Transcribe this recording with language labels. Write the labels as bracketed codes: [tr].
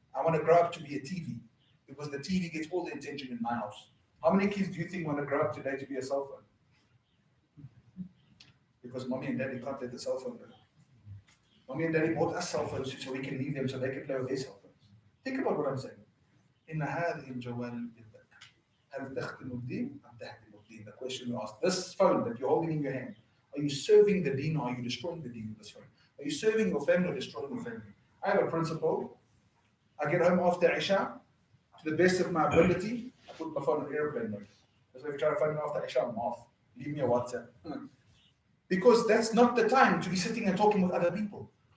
[en] I want to grow up to be a TV because the TV gets all the attention in my house. How many kids do you think want to grow up today to be a cell phone? Because mommy and daddy can't let the cell phone go. Mommy and daddy bought us cell phones so we can leave them so they can play with their cell phones. Think about what I'm saying. [ar] إن هذه الجوال هل تخدم الدين أم تهدم الدين? [en] The question you ask. This phone that you're holding in your hand, are you serving the deen or are you destroying the deen with this phone? Are you serving your family or destroying your family? I have a principle. I get home after Isha, to the best of my ability, I put my phone on airplane mode. So if you try to phone me after Isha, I'm off. Leave me a WhatsApp. Because that's not the time to be sitting and talking with other people.